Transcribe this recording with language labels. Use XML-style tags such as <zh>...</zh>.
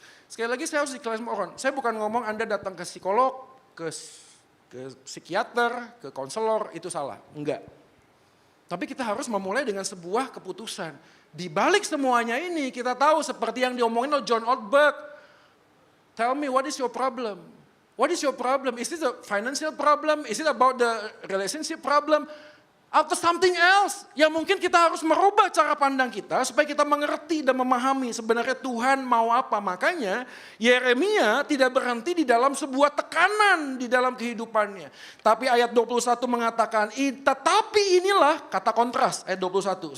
<id>Sekali lagi saya harus diklarifikasi, saya bukan ngomong Anda datang ke psikolog, ke psikiater, ke konselor, itu salah. Enggak. Tapi kita harus memulai dengan sebuah keputusan. Di balik semuanya ini kita tahu seperti yang diomongin oleh John Ortberg.</id> <en>Tell me what is your problem? What is your problem? Is it a financial problem? Is it about the relationship problem?</en> <id>Atau</id> <en>something else</en> <id>yang mungkin kita harus merubah cara pandang kita supaya kita mengerti dan memahami sebenarnya Tuhan mau apa. Makanya Yeremia tidak berhenti di dalam sebuah tekanan di dalam kehidupannya. Tapi ayat 21 mengatakan, tetapi inilah kata kontras ayat 21.</id>